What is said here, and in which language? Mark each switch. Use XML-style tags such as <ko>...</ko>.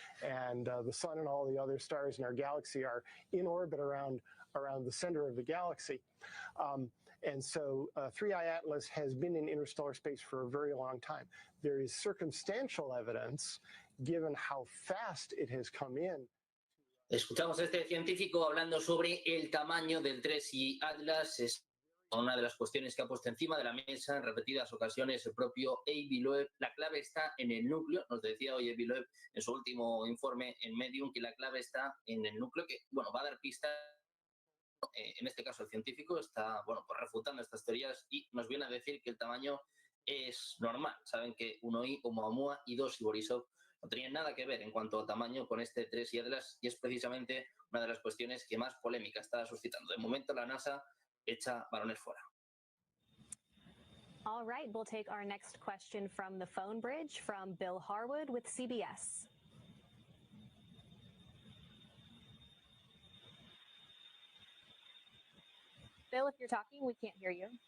<en>And the sun and all the other stars in our galaxy are in orbit around the center of the galaxy. And so 3I Atlas has been in interstellar space for a very long time. There is circumstantial evidence, given how fast it has come in.</en> <es>Escuchamos a este científico hablando sobre el tamaño del 3 y Atlas. Es una de las cuestiones que ha puesto encima de la mesa en repetidas ocasiones el propio Avi Loeb. La clave está en el núcleo. Nos decía hoy Avi Loeb en su último informe en Medium que la clave está en el núcleo, que va a dar pistas. En este caso el científico está pues refutando estas teorías y nos viene a decir que el tamaño es normal. Saben que 1I, Oumuamua y 2 y Borisov no tenían nada que ver en cuanto a tamaño con este 3 y Atlas, y es precisamente una de las cuestiones que más polémica está suscitando. De momento la NASA echa balones fuera.</es> <en>All right, we'll take our next question from the phone bridge from Bill Harwood with CBS. Bill, if you're talking, we can't hear you.</en>